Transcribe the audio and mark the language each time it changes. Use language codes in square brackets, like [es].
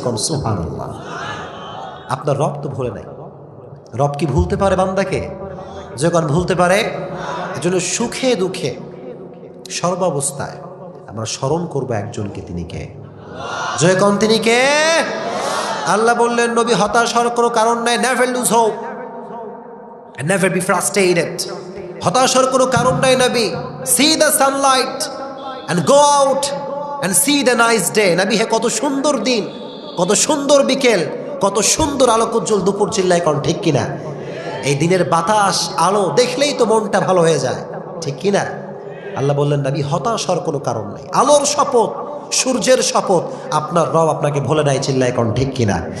[bn] কোন সুবহানাল্লাহ। আপনার রব তো ভুলে নাই। রব কি ভুলতে পারে বান্দাকে? যখন ভুলতে পারে। এজন্য সুখে দুঃখে সর্বাবস্থায় আমরা স্মরণ করবো একজনকে, তিনি কে? জয় কোন? তিনি কে? আল্লাহ বললেন নবী হতাশ হওয়ার কোনো কারণ নাই। [en] Never lose hope and never be frustrated. [bn] হতাশ হওয়ার কোনো কারণ নাই নবী। [en] See the sunlight and go out and see the nice day. [bn] নবী হে কত সুন্দর দিন, কত সুন্দর বিকেল, কত সুন্দর আলোকোজ্জ্বল দুপুর। চিল্লায় কোন ঠিক কিনা? এই দিনের বাতাস আলো দেখলেই তো মনটা ভালো হয়ে যায়, ঠিক কিনা? আল্লাহ বললেন নবী হতাশ হওয়ার কোনো কারণ নাই। আলোর শপথ, সূর্যের শপথ, আপনার রব আপনাকে ভুলে নাই। চিল্লায় কোন ঠিক কিনা?